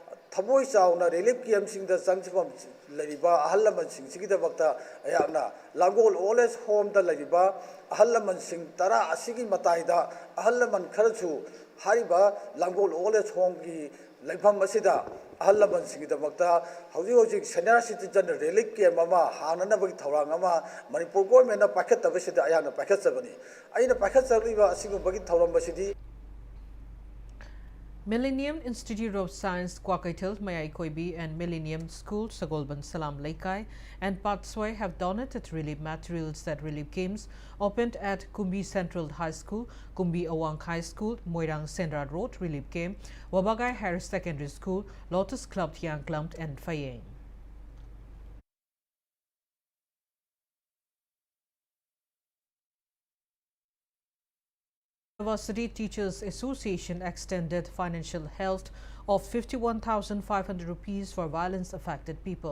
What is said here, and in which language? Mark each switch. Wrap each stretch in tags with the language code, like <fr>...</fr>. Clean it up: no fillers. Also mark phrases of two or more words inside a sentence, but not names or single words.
<mni>ꯊꯃꯣꯏ ꯆꯥꯎꯅ</mni> <en>relief camps</en> <mni>ꯆꯪꯖꯐꯝ ꯂꯩꯔꯤꯕ ꯑꯍꯜ ꯂꯃꯟꯁꯤꯡꯁꯤꯒꯤꯗꯃꯛꯇ ꯑꯩꯍꯥꯛꯅ ꯂꯥꯡꯒꯣꯜ ꯑꯣꯜ ꯑꯦꯖ ꯍꯣꯝꯗ ꯂꯩꯔꯤꯕ ꯑꯍꯜ ꯂꯃꯟꯁꯤꯡ 10 ꯑꯁꯤꯒꯤ ꯃꯇꯥꯏꯗ ꯑꯍꯜ ꯂꯃꯟ ꯈꯔꯁꯨ ꯍꯥꯏꯔꯤꯕ ꯂꯥꯡꯒꯣꯜ ꯑꯣꯜ ꯑꯦꯖ ꯍꯣꯝꯒꯤ ꯂꯩꯐꯝ ꯑꯁꯤꯗ ꯑꯍꯜ ꯂꯃꯟꯁꯤꯡꯒꯤꯗꯃꯛꯇ ꯍꯧꯖꯤꯛ</mni> <en>senior citizen relief camp</en> <mni>ꯑꯃ ꯍꯥꯡꯅꯅꯕꯒꯤ ꯊꯧꯔꯥꯡ ꯑꯃ ꯃꯅꯤꯄꯨꯔ ꯒꯣꯔꯃꯦꯟꯠꯅ ꯄꯥꯏꯈꯠꯇꯕꯁꯤꯗ ꯑꯩꯍꯥꯛꯅ ꯄꯥꯏꯈꯠꯆꯕꯅꯤ ꯑꯩꯅ ꯄꯥꯏꯈꯠꯆꯔꯤꯕ ꯑꯁꯤꯒꯨꯝꯕꯒꯤ ꯊꯧꯔꯝ ꯑꯁꯤꯗꯤ</mni> <en>Millennium Institute of Science Kwakaithal Mayai Koibi and Millennium School Sagolban Salam Laikai and Patswai have donated relief materials at relief camps opened at Kumbi Central High School, Kumbi Awang High School, Moirang Sendra Road Relief Camp, Wabagai Higher Secondary School, Lotus Club Tiang Clump and Fayeng. University Teachers Association extended financial help of 51,500 rupees for violence-affected people.</en>